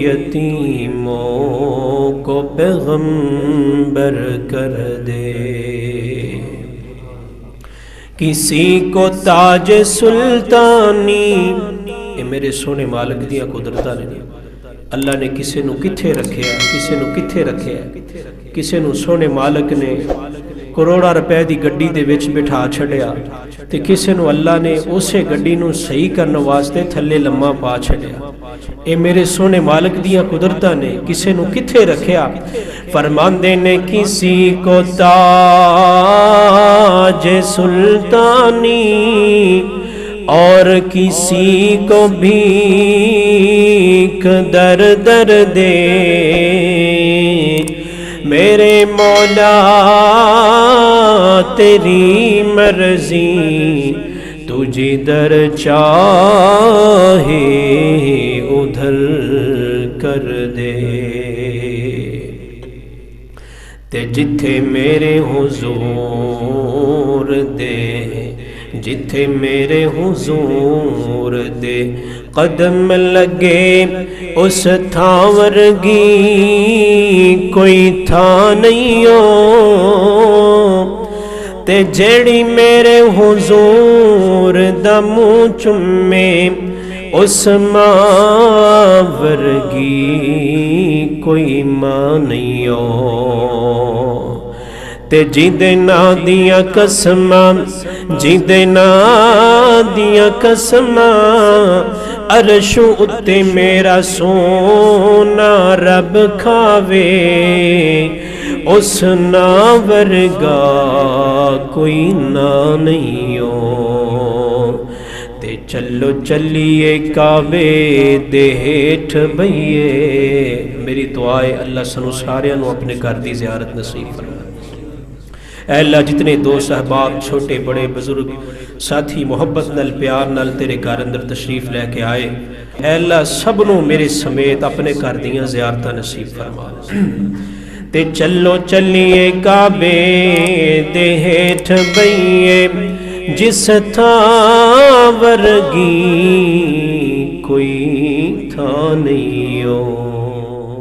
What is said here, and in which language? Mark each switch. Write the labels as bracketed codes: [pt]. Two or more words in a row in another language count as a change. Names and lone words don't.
[ur] یتیموں کو پیغمبر کر دے، کسی کو تاج سلطانی، [pa] یہ میرے سونے مالک دیا قدرتاں نے، اللہ نے کسے نو کتھے رکھیا، کسے نو کتھے رکھیا، کسے نو سونے مالک نے کروڑا روپے دی گڈی دے وچ بٹھا چھڑیا، تے کسے نو اللہ نے اسے گڈی نو صحیح کرنے واسطے تھلے لمحہ پا چھڑیا۔ اے میرے سونے مالک دیاں قدرتاں نے کسے نو کتھے رکھیا؟ فرماندے نے [ur] کسی کو تاج سلطانی اور کسی کو بھیک در در دے، میرے مولا تیری مرضی، تو جدھر چاہے ادھر کر دے، [pa] تے جتھے میرے حضور دے، جتھے میرے حضور دے قدم لگے، اس تھاں ورگی کوئی تھاں نہیں ہو، تے جیڑی میرے حضور دا منہ چومے، اس ماں ورگی کوئی ماں نہیں ہو، تے جیندے نا دیاں قسماں، جیندے نا دیاں قسماں، عرش اتے میرا سونا رب کھاوے، اس نا ورگا کوئی نا نہیں ہو، تے چلو چلیے کعبے دے ہیٹھ بھئیے، میری دعائے اللہ سنو ساریاں نو اپنے گھر دی زیارت نصیب فرمائے۔ اے اللہ جتنے دوست احباب چھوٹے بڑے بزرگ ساتھی محبت نال پیار نال تیرے گھر اندر تشریف لے کے آئے، اے اللہ سبنوں میرے سمیت اپنے گھر دیاں زیارتاں نصیب فرما، تے چلو چلیے کعبے دے ہیٹھ بھئیے، جس تھاں ورگی کوئی تھاں نہیں ہو۔